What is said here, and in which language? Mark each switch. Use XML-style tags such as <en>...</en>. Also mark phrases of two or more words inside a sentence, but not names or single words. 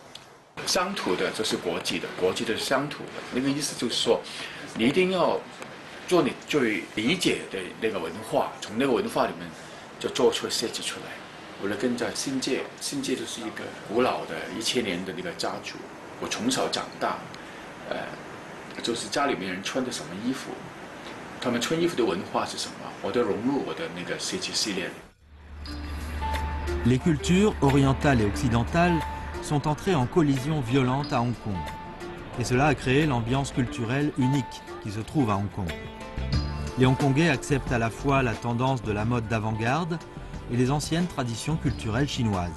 <zh>乡土的就是国际的，国际的是乡土的。那个意思就是说，你一定要做你最理解的那个文化，从那个文化里面就做出设计出来。我的跟在新界，新界就是一个古老的1000年的那个家族，我从小长大，就是家里面人穿的什么衣服，他们穿衣服的文化是什么，我都融入我的那个设计系列。</zh> <fr>Les cultures orientales et occidentales sont entrées en collision violente à Hong Kong. Et cela a créé l'ambiance culturelle unique qui se trouve à Hong Kong. Les Hongkongais acceptent à la fois la tendance de la mode d'avant-garde et les anciennes traditions culturelles chinoises.</fr>